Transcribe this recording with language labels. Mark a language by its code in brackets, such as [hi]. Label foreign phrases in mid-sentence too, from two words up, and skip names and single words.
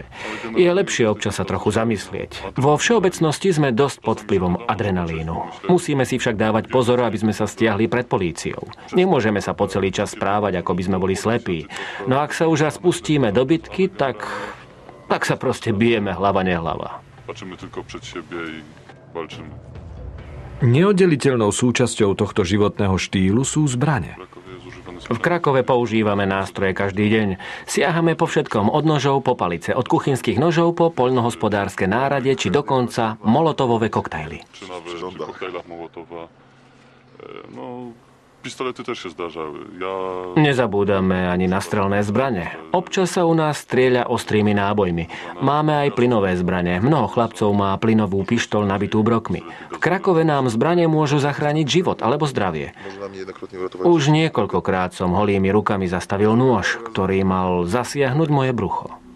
[sk] Je lepšie občas sa trochu zamyslieť. Vo všeobecnosti sme dosť pod vplyvom adrenalínu. Musíme si však dávať pozor, aby sme sa stiahli pred políciou. Nemôžeme sa po celý čas správať, ako by sme boli slepí. No ak sa už raz pustíme do bitky, tak sa proste bijeme hlava nehlava. [pl] Patrzymy tylko przed siebie i walczymy. [sk] Neoddeliteľnou súčasťou tohto životného štýlu sú zbrane. V Krakove používame nástroje každý deň. Siahame po všetkom, od nožov po palice, od kuchynských nožov po poľnohospodárske nárade, či dokonca molotovové koktajly. [pl] Przy koktajlach Mołotowa. No, pistolety też się zdarzały. [sk] Nezabúdame ani na strelné zbrane. Občas sa u nás strieľa ostrými nábojmi. Máme aj plynové zbrane. Mnoho chlapcov má plynovú pištoľ nabitú brokmi. V Krakove nám zbrane môžu zachrániť život alebo zdravie. Už niekoľkokrát som holými rukami zastavil nôž, ktorý mal zasiahnuť moje brucho.